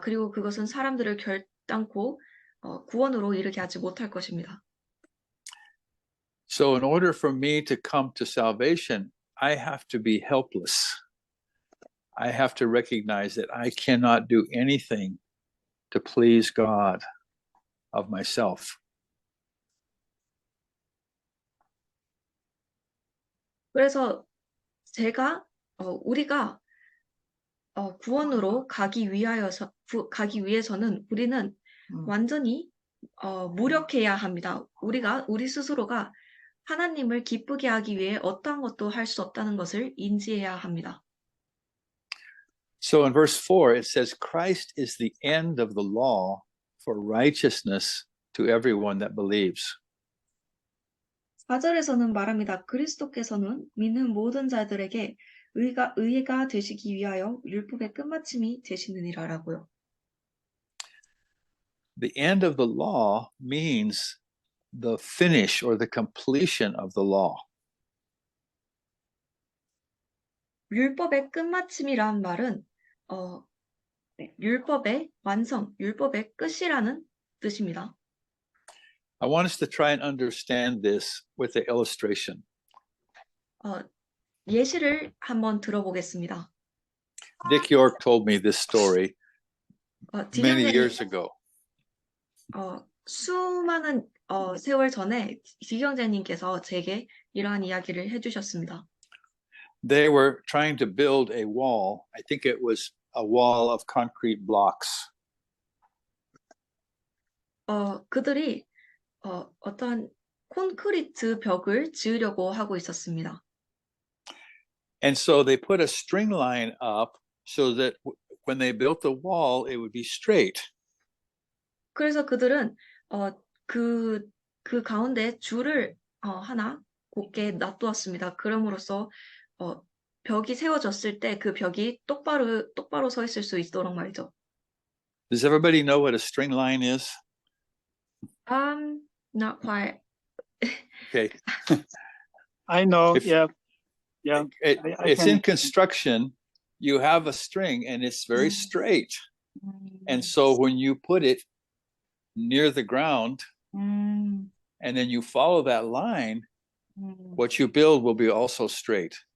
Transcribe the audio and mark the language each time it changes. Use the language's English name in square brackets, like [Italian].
[Korean] 그리고 그것은 사람들을 결단코 구원으로 이르게 하지 못할 것입니다. [English] So in order for me to come to salvation, I have to be helpless. I have to recognize that I cannot do anything to please God of myself. [Korean] 그래서 우리가 구원으로 가기 위해서는 우리는 완전히 무력해야 합니다. 우리 스스로가 하나님을 기쁘게 하기 위해 어떠한 것도 할 수 없다는 것을 인지해야 합니다. [English] So in verse 4, it says, Christ is the end of the law for righteousness to everyone that believes. [Korean] 4절에서는 말합니다. 그리스도께서는 믿는 모든 자들에게 의가 되시기 위하여 율법의 끝마침이 되시느니라라고요. [English] The end of the law means the finish or the completion of the law. [Korean] 율법의 끝마침이란 말은 율법의 완성, 율법의 끝이라는 뜻입니다. [English] I want us to try and understand this with the illustration. [Korean] 예시를 한번 들어보겠습니다. [English] Dick York told me this story many [Korean] 디경제님, [English] years ago. [Korean] 수많은 세월 전에 디경제님께서 제게 이러한 이야기를 해주셨습니다. [English] They were trying to build a wall. I think it was a wall of concrete blocks. [Korean] 그들이 어떤 콘크리트 벽을 지으려고 하고 있었습니다. [English] And so they put a string line up so that when they built the wall, it would be straight. [Korean] 그래서 그들은 그 가운데 줄을 하나 곱게 놔두었습니다. 그럼으로써 벽이 세워졌을 때 그 벽이 똑바로 서 있을 수 있도록 말이죠. [English] Does everybody know what a string line is? Not quite. Okay. I know. If- Yeah. Yeah. It's in construction. You have a string and it's very straight. And so when you put it near the ground and then you follow that line, what you build will be also straight.